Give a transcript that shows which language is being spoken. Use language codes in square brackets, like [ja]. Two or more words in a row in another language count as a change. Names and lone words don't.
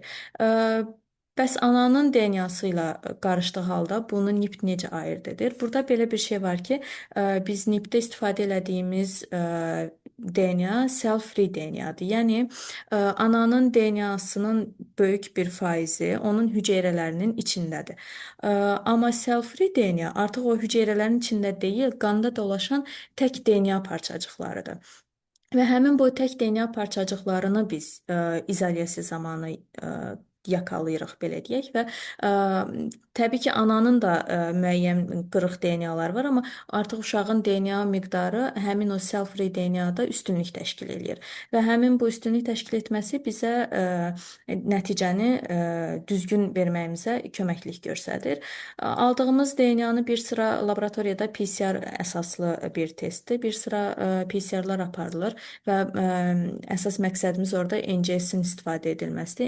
[az] Bəs ananın DNA-sı ilə qarışdığı halda bunu NIPT necə ayırd edir? Burada belə bir şey var ki, biz NIPT-də istifadə elədiyimiz DNA [en] cell-free DNA- [az] dır. Yəni, ananın DNA-sının böyük bir faizi onun hüceyrələrinin içindədir. Amma [en] cell-free DNA [az] artıq o hüceyrələrin içində deyil, qanda dolaşan tək DNA parçacıqlarıdır. Və həmin bu tək DNA parçacıqlarını biz izolyasiya zamanı yakalayırıq belə deyək və ə, təbii ki, ananın da müəyyən qırıq DNAlar var, amma artıq uşağın DNA miqdarı həmin o [en] cell-free DNA- [az] da üstünlük təşkil eləyir və həmin bu üstünlük təşkil etməsi bizə nəticəni düzgün verməyimizə köməklik göstərir. Aldığımız DNA-nı bir sıra laboratoriyada PCR əsaslı bir testdir. Bir sıra PCR-lar aparılır və əsas məqsədimiz orada NGS-in istifadə edilməsidir.